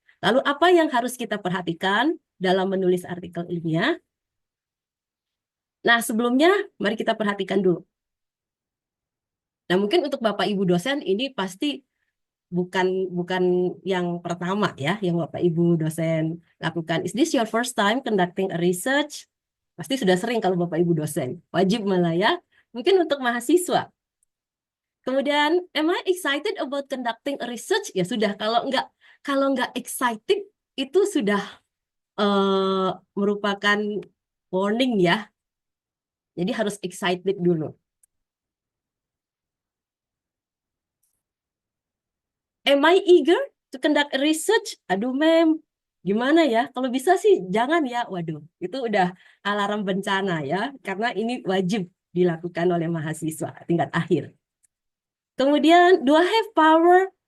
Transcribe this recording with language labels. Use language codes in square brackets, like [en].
[id] Lalu apa yang harus kita perhatikan dalam menulis artikel ilmiah? Nah, sebelumnya mari kita perhatikan dulu. Nah, mungkin untuk Bapak Ibu dosen ini pasti bukan bukan yang pertama ya yang Bapak Ibu dosen lakukan. [en] Is this your first time conducting a research? [id] Pasti sudah sering kalau Bapak Ibu dosen. Wajib malah ya. Mungkin untuk mahasiswa. Kemudian, [en] am I excited about conducting a research? [id] Ya sudah, kalau nggak excited itu sudah merupakan warning ya. Jadi harus excited dulu. [en] Am I eager to conduct a research? [id] Aduh, mem, gimana ya? Kalau bisa sih jangan ya. Waduh, itu udah alarm bencana ya, karena ini wajib dilakukan oleh mahasiswa tingkat akhir. Kemudian, [en] do I have power?